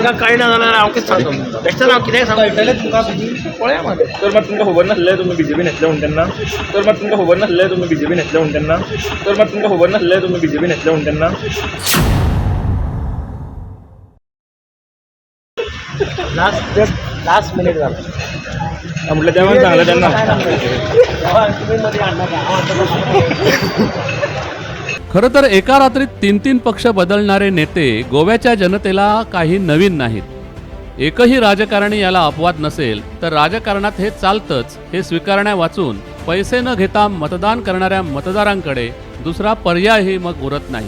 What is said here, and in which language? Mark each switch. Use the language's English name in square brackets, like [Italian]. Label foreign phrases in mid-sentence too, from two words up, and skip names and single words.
[Konkani] म्हाका कळना जाल्यार हांव कितें सांगतलो. बेश्टेच हांव कितेंय सांगतलें तुमकां. पळया मागीर. तर मात तुमकां खबर नासलें तुमी बीजेपीन येतले म्हणून तेन्ना? तर मात तुमकां खबर नासलें तुमी बीजेपीन येतले म्हणून तेन्ना? तर मात तुमकां खबर नासलें तुमी बीजेपीन येतले म्हणून तेन्ना? [English] last minute [Konkani] जालो. [Marathi] म्हटलं तेव्हा सांगलं त्यांना. [Konkani] तुमी मदीं हाडनाका. [Marathi] खरं तर एका रात्रीत 3-3 पक्ष बदलणारे नेते गोव्याच्या जनतेला काही नवीन नाहीत. एकही राजकारणी याला अपवाद नसेल तर राजकारणात हे चालतंच हे स्वीकारण्या वाचून पैसे न घेता मतदान करणाऱ्या मतदारांकडे दुसरा पर्यायही मग उरत नाही.